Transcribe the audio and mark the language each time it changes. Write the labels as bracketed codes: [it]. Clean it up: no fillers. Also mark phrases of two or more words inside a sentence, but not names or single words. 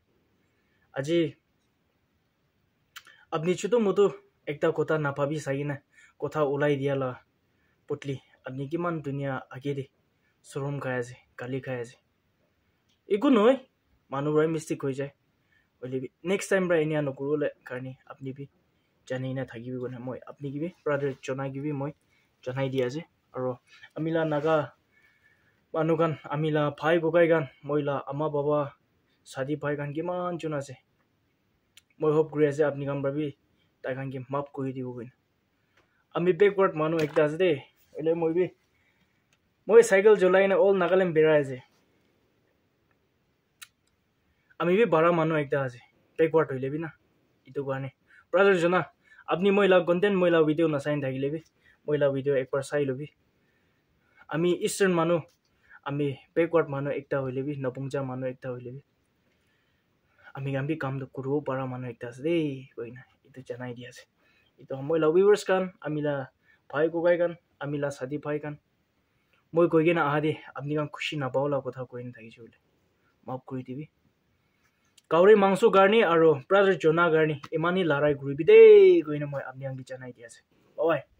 [nag] Aji apni chutu mutu ekta kotha na bhabi sagina kotha ulai dia la potli apni kiman dunia age de sorom khai ase gali khai ase. Iku noi manu bra mistake hoi jai. Hoile bhi next time bra enia no kurule karni apni bhi jani na thagi bhi gona moi apni ki bhi brother jona ki bhi moi janai dia ase. Aro amila naga manukan amila bhai gogai gan moila ama baba sadi bhai gan kiman jona ase. Moi hope kuri ase apni kan bra bhi tai kan ki maaf koi dibo goina. Ami backward manu ekta ase de. Ele moi cycle jolai na all Nagaland bera ase. Ami bhi bara manu ekta ase. Backward hoile bhi na. Itu garne. Brother jona apni moila content moila video na sain thagile bhi moila video ekbar sai lobi. Ami eastern manu ami backward manu ekta hoile bhi napongja manu ekta hoile bhi. Ami gan bhi kam do kuro bara manu ekta ase de koina. Itu janai dia ase. Itu moila viewers kan amila bhai gogai kan amila sadi bhai kan moi koi gena aha de apni gan khushi na paula kotha koin thagi chule. Maaf koi dibi. Kauri mangso garni aro brother jona garni imani larai guri bide goina moi apni ang janai dia ase. [en] Bye bye.